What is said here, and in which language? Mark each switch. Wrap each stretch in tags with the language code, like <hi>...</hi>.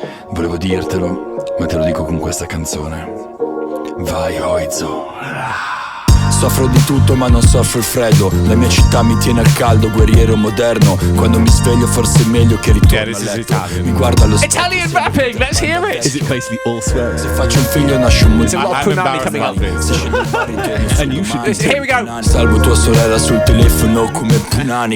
<it>Volevo dirtelo, ma te lo dico con questa canzone. Vai Oizo. Soffro di tutto ma non soffro il freddo. La mia città mi tiene al caldo, guerriero moderno. Quando mi sveglio forse è meglio che ritorno a letto. Mi guardo allo specchio.</it> <en>Italian rapping, let's hear it. Is it basically all swearing?</en> <it>Se faccio un figlio nasce un</it> <en>It's a lot of Phonat coming up. And you should Here we go.</en> <it>Salvo tua sorella sul telefono come punani.</it>